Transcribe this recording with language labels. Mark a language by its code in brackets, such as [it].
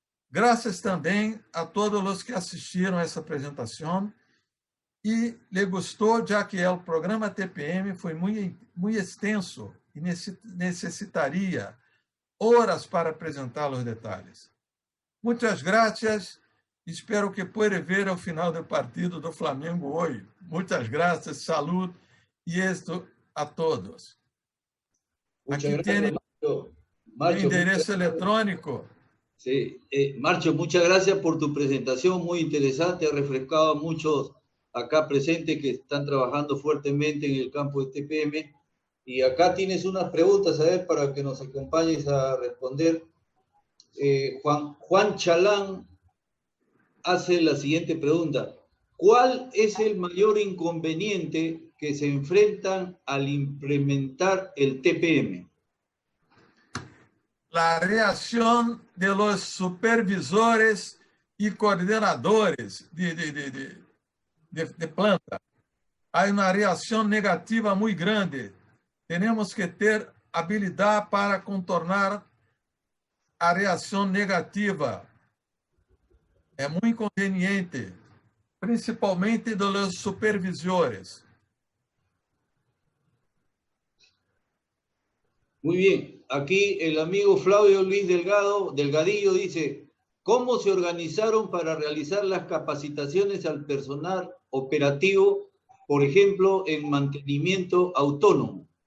[pt] Graças também a todos os que assistiram a essa apresentação e lhe gostou, já que o programa TPM foi muito extenso e necessitaria horas para apresentar os detalhes. Muitas graças. Espero que pueda ver ao final do partido do Flamengo hoje. Muitas graças, saúde e êxito a todos. Aqui tem o endereço eletrônico. [es] Sí. Marcio, muchas gracias por tu presentación, muy interesante, ha refrescado a muchos acá presentes que están trabajando fuertemente en el campo de TPM. Y acá tienes unas preguntas, a ver, para que nos acompañes a responder. Juan Chalán hace la siguiente pregunta. ¿Cuál es el mayor inconveniente que se enfrentan al implementar el TPM? La reacción de los supervisores y coordenadores de planta. Hay una reacción negativa muy grande. [pt] Tenemos que ter habilidad para contornar a reação negativa. É muito inconveniente, principalmente dos supervisores. [es] Muy bien. Aquí el amigo Flavio Luis Delgadillo dice, ¿cómo se organizaron para realizar las capacitaciones al personal operativo, por ejemplo, en mantenimiento autónomo?